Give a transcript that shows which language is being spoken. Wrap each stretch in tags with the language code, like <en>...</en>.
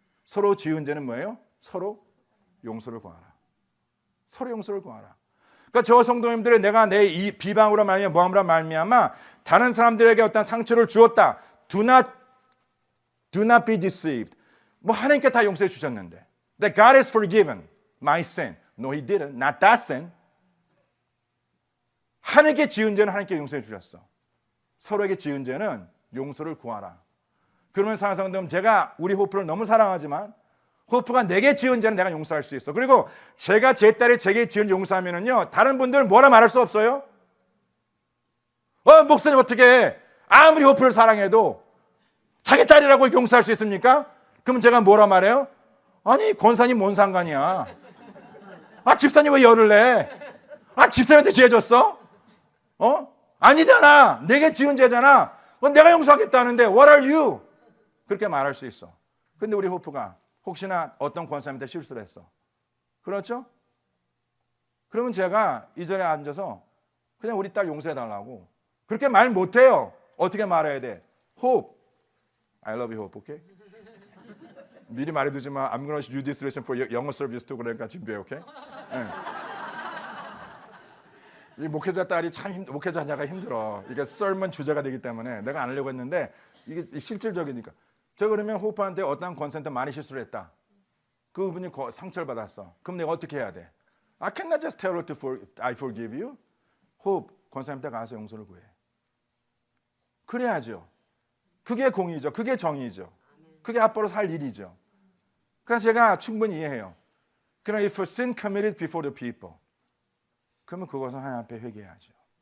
<ko>서로 지은 죄는 뭐예요? 서로 용서를 구하라. 서로 용서를 구하라. 그러니까 저 성도님들의 내가 내 이 비방으로 말미암아 모함으로 말미암아 다른 사람들에게 어떤 상처를 주었다.</ko> <en>Do not be deceived.</en> <ko>뭐 하나님께 다 용서해 주셨는데.</ko> <en>That God has forgiven my sin. No, He didn't. Not that sin.</en> <ko>하나님께 지은 죄는 하나님께 용서해 주셨어. 서로에게 지은 죄는 용서를 구하라. 그러면 사랑하는 제가 우리 호프를 너무 사랑하지만 호프가 내게 지은 죄는 내가 용서할 수 있어. 그리고 제가 제 딸이 제게 지은 용서하면은요 다른 분들 뭐라 말할 수 없어요. 목사님 어떻게 아무리 호프를 사랑해도 자기 딸이라고 용서할 수 있습니까? 그러면 제가 뭐라 말해요? 아니 권사님 뭔 상관이야. 집사님 왜 열을 내? 집사님한테 죄 졌어? 아니잖아. 내게 지은 죄잖아. 내가 용서하겠다는데</ko> <en>what are you?</en> <ko>그렇게 말할 수 있어. 근데 우리 호프가 혹시나 어떤 권사님한테 실수를 했어. 그렇죠? 그러면 제가 이 자리에 앉아서 그냥 우리 딸 용서해달라고 그렇게 말 못해요. 어떻게 말해야 돼?</ko> <en>Hope, I love you, Hope, okay?</en> <ko>미리 말해두지만</ko> <en>I'm going to use this lesson for</en> <ko>영어 서비스</ko> <en>too.</en> <ko>그러니까 준비해, okay? 네. 이 목회자 딸이 참 목회자가 힘들어. 이게 썰문 주제가 되기 때문에 내가 안 하려고 했는데 이게 실질적이니까. 저 그러면 호프한테 어떤 권사한테 많이 실수를 했다. 그분이 상처를 받았어. 그럼 내가 어떻게 해야 돼?</ko> <en>I cannot just tell her I forgive you.</en> <ko>호프 권사님한테 가서 용서를 구해. 그래야죠. 그게 공의죠. 그게 정의죠. 그게 앞으로 살 일이죠. 그래서 제가 충분히 이해해요. 그러나</ko> <en>if sin committed before the people,</en> <ko>그러면 그것은 하나님 앞에 회개해야죠.</ko>